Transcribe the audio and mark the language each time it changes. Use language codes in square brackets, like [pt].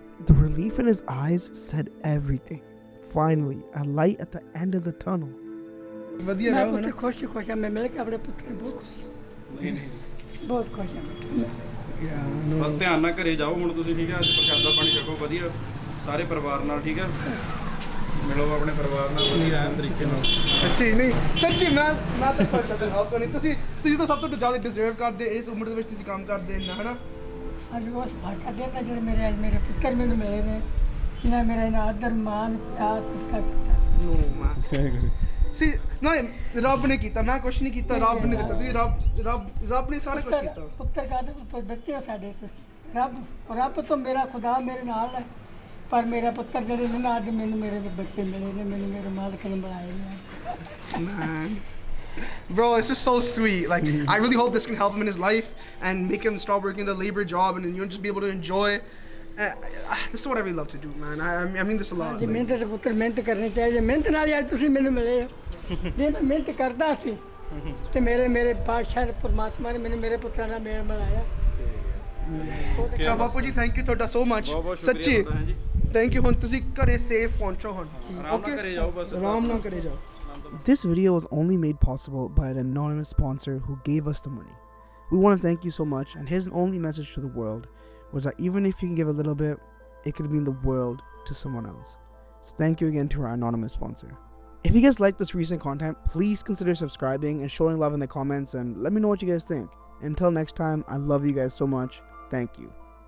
[en] The relief in his eyes said everything. Finally, a light at the end of the tunnel. [pa] ਵਧੀਆ ਰਹੋ, ਮੈਂ ਖੁਸ਼ ਹਾਂ, ਮੈਂ ਮਿਲ ਕੇ ਆਪਣੇ ਪੁੱਤਰ ਨੂੰ ਬਹੁਤ ਖੁਸ਼, ਬਹੁਤ ਖੁਸ਼ ਹਾਂ। ਬਸ ਧਿਆਨ ਨਾਲ ਘਰੇ ਜਾਓ ਹੁਣ ਤੁਸੀਂ, ਠੀਕ ਹੈ? ਅੱਜ ਪ੍ਰਸ਼ਾਦਾ ਪਾਣੀ ਛਕੋ ਵਧੀਆ ਸਾਰੇ ਪਰਿਵਾਰ ਨਾਲ, ਠੀਕ ਹੈ? ਮਿਲੋ ਆਪਣੇ ਪਰਿਵਾਰ ਨਾਲ ਵਧੀਆ ਐਨ ਤਰੀਕੇ ਨਾਲ। ਸੱਚੀ ਮੈਂ ਤਾਂ ਖੁਸ਼ ਹਾਂ, ਹੈਲਪ ਕਰਨੀ, ਤੁਸੀਂ ਤਾਂ ਸਭ ਤੋਂ ਜ਼ਿਆਦਾ ਡਿਜ਼ਰਵ ਕਰਦੇ ਇਸ ਉਮਰ ਦੇ ਵਿੱਚ, ਤੁਸੀਂ ਕੰਮ ਕਰਦੇ ਇੰਨਾ, ਹਨਾ। ਅੱਜ ਉਸ ਭਾਗਾ ਦੇਣਾ ਜਿਹੜੇ ਮੇਰੇ ਪੁੱਤਰ ਮੈਨੂੰ ਮਿਲੇ ਨੇ, ਜਿਨ੍ਹਾਂ ਮੇਰਾ ਇਹਨਾਂ ਆਦਰ ਮਾਨ ਪਿਆਰ ਸਤਿਕਾਰ ਕੀਤਾ। ਸੀ ਨਾ, ਰੱਬ ਨੇ ਕੀਤਾ, ਮੈਂ ਕੁਛ ਨਹੀਂ ਕੀਤਾ, ਰੱਬ ਨੇ ਦਿੱਤਾ, ਤੁਸੀਂ ਰੱਬ ਨੇ ਸਾਰਾ ਕੁਝ ਕੀਤਾ। ਪੁੱਤਰ ਕਾਹਦੇ ਬੱਚੇ ਸਾਡੇ, ਤੁਸੀਂ ਰੱਬ ਤੋਂ ਮੇਰਾ ਖੁਦਾ ਮੇਰੇ ਨਾਲ ਹੈ, ਪਰ ਮੇਰਾ ਪੁੱਤਰ ਜਿਹੜੇ ਨੇ ਨਾ, ਅੱਜ ਮੈਨੂੰ ਮੇਰੇ ਬੱਚੇ ਮਿਲੇ ਨੇ, ਮੈਨੂੰ ਮੇਰੇ ਮਾਲਕ ਨੇ ਬਣਾਏ ਨੇ। [en] Man. Bro, it's just so sweet. Like, I really hope this can help him in his life and make him stop working the labor job and just be able to enjoy. This is what I really love to do, man. I mean this a lot. [pa] ਮਿਹਨਤ ਤੇ ਪੁੱਤਰ ਮਿਹਨਤ ਕਰਨੀ ਚਾਹੀਦੀ, ਮਿਹਨਤ ਨਾਲ ਹੀ ਅੱਜ ਤੁਸੀਂ ਮੈਨੂੰ ਮਿਲੇ ਹੋ। ਜੇ ਮੈਂ ਮਿਹਨਤ ਕਰਦਾ ਸੀ ਤੇ ਮੇਰੇ ਬਾਦਸ਼ਾਹ ਪਰਮਾਤਮਾ ਨੇ ਮੈਨੂੰ ਮੇਰੇ ਪੁੱਤਰਾਂ ਨਾਲ ਮੇਲ ਮਿਲਾਇਆ। ਅੱਛਾ ਬਾਪੂ ਜੀ, ਥੈਂਕ ਯੂ ਤੁਹਾਡਾ so much. ਸੱਚੀ ਥੈਂਕ ਯੂ ਹੁਣ ਤੁਸੀਂ ਘਰੇ ਸੇਫ ਪਹੁੰਚੋ ਹੁਣ ਆਰਾਮ ਨਾਲ ਓਕੇ ਘਰੇ ਜਾਓ ਬਸ ਆਰਾਮ ਨਾਲ ਘਰੇ ਜਾਓ [en] This video was only made possible by an anonymous sponsor who gave us the money. We want to thank you so much, and his only message to the world was that even if you can give a little bit, it could mean the world to someone else. So thank you again to our anonymous sponsor. If you guys like this recent content, please consider subscribing and showing love in the comments, and let me know what you guys think. Until next time, I love you guys so much. Thank you.